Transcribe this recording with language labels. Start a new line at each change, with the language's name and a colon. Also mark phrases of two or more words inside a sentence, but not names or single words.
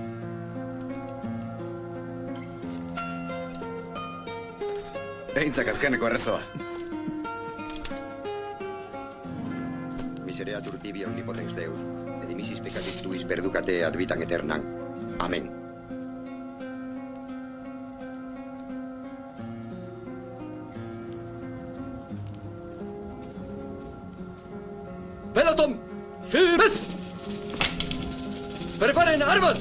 Basque: Eintzak azkeneko errezoa.
Latin: Misereatur tibi omnipotens Deus, et dimissis peccatis tuis perducate ad vitam aeternam.
Spanish: Amén. ¡Pelotón! ¡Firmes! ¡Preparen armas!